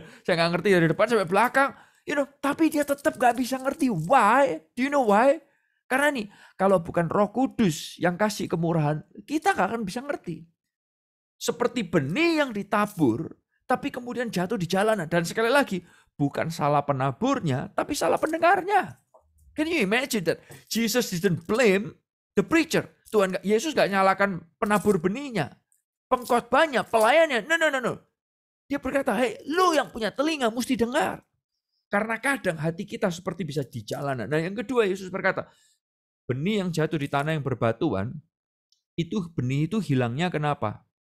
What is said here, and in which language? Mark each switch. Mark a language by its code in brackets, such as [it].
[id] Saya nggak ngerti dari depan sampai belakang. Tapi dia tetap nggak bisa ngerti. [en] Why? Do you know why? [id] Karena nih, kalau bukan Roh Kudus yang kasih kemurahan, kita nggak akan bisa ngerti. Seperti benih yang ditabur, tapi kemudian jatuh di jalanan. Dan sekali lagi, bukan salah penaburnya, tapi salah pendengarnya. [en] Can you imagine that? Jesus didn't blame the preacher. [id] Yesus gak nyalakan penabur benihnya, pengkhotbahnya, pelayannya. No. Dia berkata, hey, lu yang punya telinga mesti dengar. Karena kadang hati kita seperti bisa di jalanan. Nah yang kedua, Yesus berkata, benih yang jatuh di tanah yang berbatuan, benih itu hilangnya kenapa?